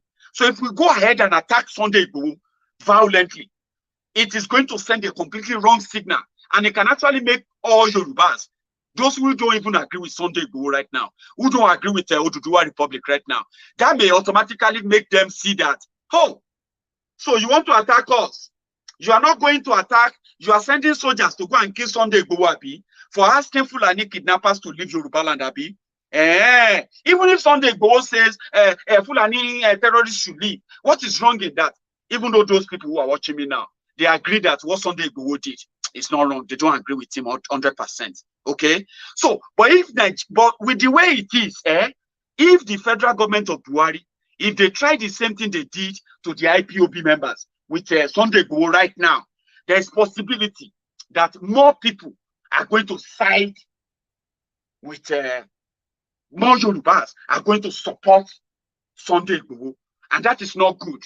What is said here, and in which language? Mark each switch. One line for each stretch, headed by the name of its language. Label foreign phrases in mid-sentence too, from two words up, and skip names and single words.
English: So if we go ahead and attack Sunday Igboho violently, it is going to send a completely wrong signal, and it can actually make all Yorubas, those who don't even agree with Sunday Igboho right now, who don't agree with the Oduduwa Republic right now, that may automatically make them see that, oh, so you want to attack us? You are not going to attack, you are sending soldiers to go and kill Sunday Igboho, Abi, for asking Fulani kidnappers to leave Yoruba land, Abi. Even if Sunday Igboho says Fulani terrorists should leave, what is wrong in that? Even though those people who are watching me now, they agree that what Sunday Igboho did is not wrong. They don't agree with him 100%. Okay? So, but with the way it is, if the federal government of Buhari, if they try the same thing they did to the IPOB members with Sunday Igboho right now, there's possibility that more people are going to side with more Yorubas are going to support Sunday Igboho, and that is not good.